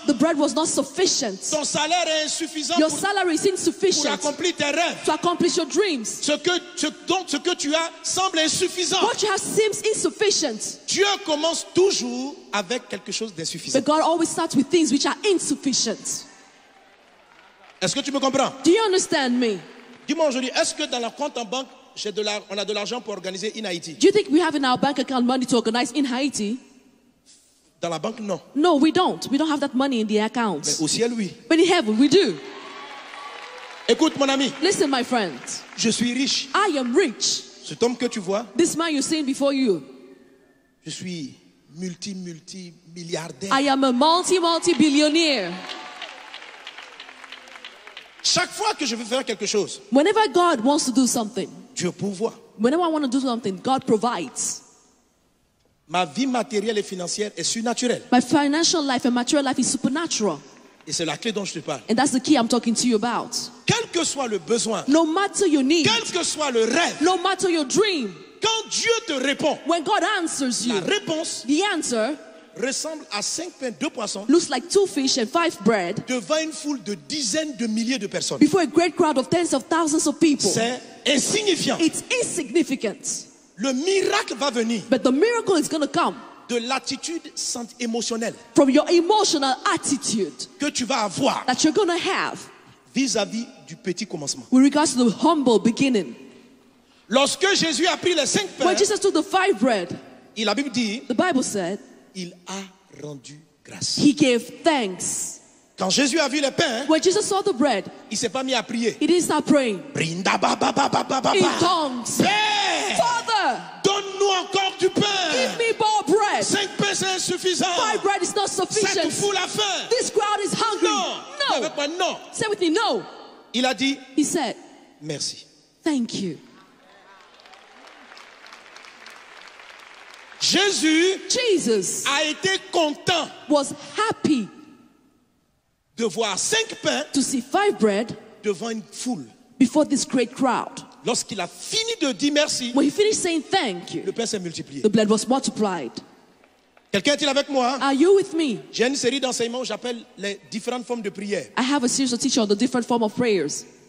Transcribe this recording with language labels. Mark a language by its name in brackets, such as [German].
[English] the bread was not sufficient. [French] Ton salaire est insuffisant [English] Your [French] pour [English] salary is [French] pour [English] insufficient [French] accomplir tes rêves. [English] to accomplish your dreams. [French] Ce que tu as semble insuffisant. [English] What you have seems insufficient. [French] Dieu commence toujours avec quelque chose d'insuffisant. [English] But God always starts with things which are insufficient. [French] Est-ce que tu me comprends? [English] Do you understand me? [French] Dis-moi aujourd'hui, est-ce que dans la compte en banque, on a de l'argent pour organiser In Haïti? [English] Do you think we have in our bank account money to organize in Haiti? [French] Dans la banque, non. [English] No, we don't. We don't have that money in the [French] Mais [English] accounts. [French] au ciel, oui. [English] But in heaven, we do. [French] Écoute, mon ami, [English] Listen, my friends. [French] je suis riche. [English] I am rich. [French] Cet homme que tu vois, [English] This man you're seeing before you. [French] je suis multimilliardaire. [English] I am a multi-billionaire. [French] Chaque fois que je veux faire quelque chose, [English] Whenever God wants to do something, [French] Dieu pourvoit. [English] whenever I want to do something, God provides. [French] Ma vie matérielle et financière est surnaturelle. [English] My financial life and material life is supernatural. [French] Et c'est la clé dont je te parle. [English] And that's the key I'm talking to you about. [French] Quel que soit le besoin, [English] No matter your need, [French] quel que soit le rêve, [English] no matter your dream, [French] quand Dieu te répond, [English] when God answers [French] la [English] you, [French] réponse [English] the answer [French] ressemble à 5 pains, 2 poissons [English] looks like 2 fish and 5 bread [French] devant une foule de dizaines de milliers de personnes. [English] before a great crowd of tens of thousands of people. [French] C'est insignifiant. [English] It's insignificant. [French] Le miracle va venir [English] But the miracle is going to come [French] de l'attitude émotionnelle [English] from your emotional attitude [French] que tu vas avoir [English] that you're going to have [French] vis-à-vis du petit commencement. [English] with regards to the humble beginning. [French] Lorsque Jésus a pris les 5 pains, [English] When Jesus took the 5 bread, [French] la Bible dit, [English] the Bible said, [French] il a rendu grâce. [English] he gave thanks. [French] Quand Jésus a vu les pains, [English] When Jesus saw the bread, [French] il s'est pas mis à prier. [English] he didn't start praying Brinda ba ba ba ba ba ba in ba. tongues. [French] Père, [English] Father, [French] donne-nous encore du [English] give [French] pain. [English] me more bread. [French] 5 pains c'est insuffisant. [English] 5 bread is not [French] Ça te [English] sufficient. [French] fout la faim. [English] This crowd is hungry. [French] Non. Dis avec moi, non. [English] Say with me, no. [French] Il a dit [English] He said, [French] merci. [English] thank you. [French] Jesus a été content [English] was happy [French] de voir 5 pains [English] to see 5 bread [French] devant une foule. [English] before this great crowd. [French] Lorsqu'il a fini de dire merci, [English] When he finished saying thank you, [French] le pain s'est multiplié. [English] the bread was multiplied. [French] Quelqu'un est-il avec moi? [English] Are you with me? [French] J'ai une série d'enseignements que j'appelle les différentes formes de prière. [English] I have a series of teaching on the different form of prayers.